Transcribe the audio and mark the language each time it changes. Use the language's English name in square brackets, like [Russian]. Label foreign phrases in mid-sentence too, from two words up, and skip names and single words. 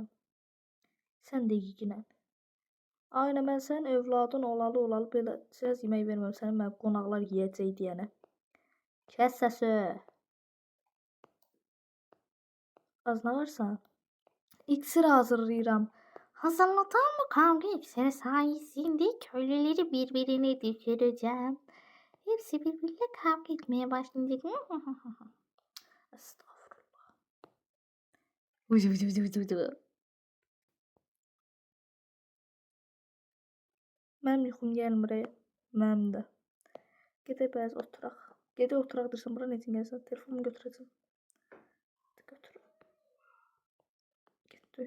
[Azerbaijani] Sən də yeyinən. Aynen, mən sənin övladın olalı belə biraz yemək verməm sənə, mən qonaqlar yeyəcək deyənə. Kəs səsi. Az nə varsan? İksir hazırlayıram. [Turkish] Hazırladığım bu kavga iksiri sayesinde köylüleri birbirine düşüreceğim. Hepsi birbiriyle kavga etmeye başlayacak. Estağfurullah. Vıcı vıcı vıcı vıcı vıcı. [Azerbaijani] Mənim yuxum gəlmir. Mənim də. Gedək bəz oturaq. Gedək oturaq dursan, bura necə gəlsən? Telefonumu götürəcəm. Götür. Getdi.